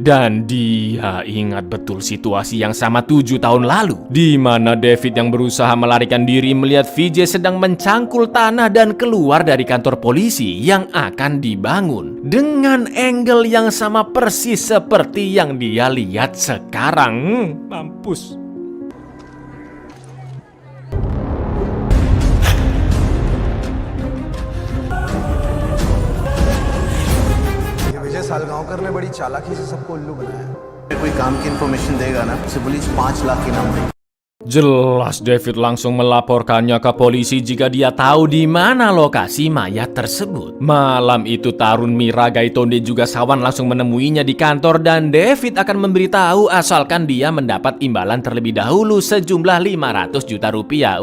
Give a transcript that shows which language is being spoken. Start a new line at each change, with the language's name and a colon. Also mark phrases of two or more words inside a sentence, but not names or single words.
Indonesian: Dan dia ingat betul situasi yang sama 7 tahun lalu, di mana David yang berusaha melarikan diri melihat VJ sedang mencangkul tanah dan keluar dari kantor polisi yang akan dibangun dengan angle yang sama persis seperti yang dia lihat sekarang. Mampus.
Hindi: ये विजय सालगांवकर ने बड़ी चालाकी से सबको उल्लू बनाया। कोई काम की इन्फॉर्मेशन देगा ना, उसे पुलिस 5 लाख इनाम देगी।
Indonesian: Jelas David langsung melaporkannya ke polisi jika dia tahu di mana lokasi mayat tersebut. Malam itu Tarun, Mira, Gaitonde juga Sawan langsung menemuinya di kantor dan David akan memberitahu asalkan dia mendapat imbalan terlebih dahulu sejumlah 500 juta rupiah.